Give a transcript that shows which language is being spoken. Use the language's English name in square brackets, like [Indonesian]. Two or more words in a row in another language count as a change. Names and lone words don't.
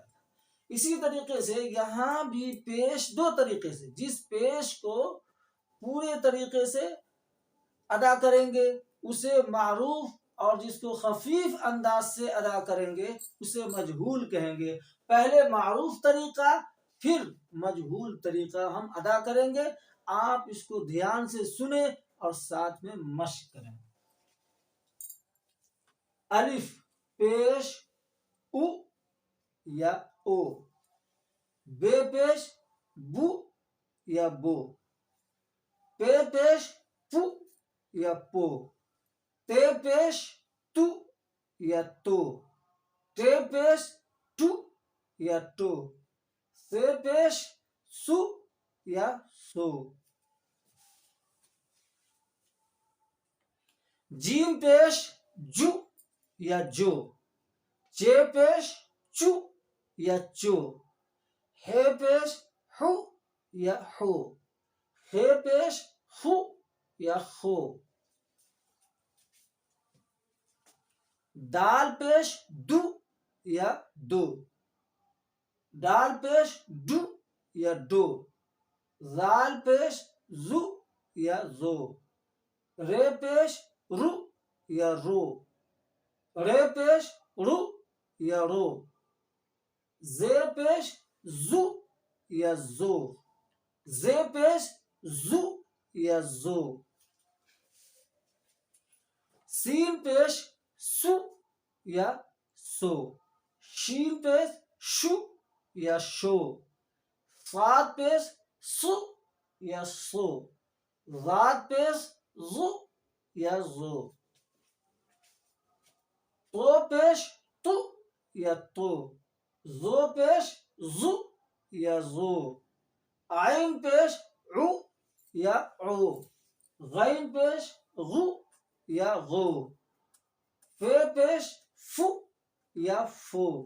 [Urdu] اسی طریقے سے یہاں بھی پیش دو طریقے سے، جس پیش کو پورے طریقے سے ادا کریں گے اسے معروف، اور جس کو خفیف انداز سے ادا کریں گے اسے مجہول کہیں گے۔ پہلے معروف طریقہ پھر مجہول طریقہ ہم ادا کریں گے، آپ اس کو دھیان سے سنیں اور ساتھ میں مشق کریں۔ الف پیش او یا او، بے پیش بو یا بو، پے پیش پو یا پو، تے پیش تو یا تو، ٹے پیش ٹو یا ٹو، سے پیش سو یا سو، جیم پیش جو یا جو، چے پیش چو یا چو، ہے پیش ہو یا ہو، ہے پیش خو یا خو، دال پیش دو یا دو، ڈال پیش ڈو یا ڈو، زال پیش زو یا زو، رے پیش رو یا رو، رے پیش رو یا رو، زے پیش زو یا زو، زے پیش زو یا زو، سین پیش سو یا سو، شین پیش شو یا شو، صاد پیش سو یا سو، ضاد پیش زو یا زو، تو پیش تو یا تو، زو پیش زو یا زو، عین پیش عو یا عو، غین پیش غو یا غو، فے پیش فو یا فو،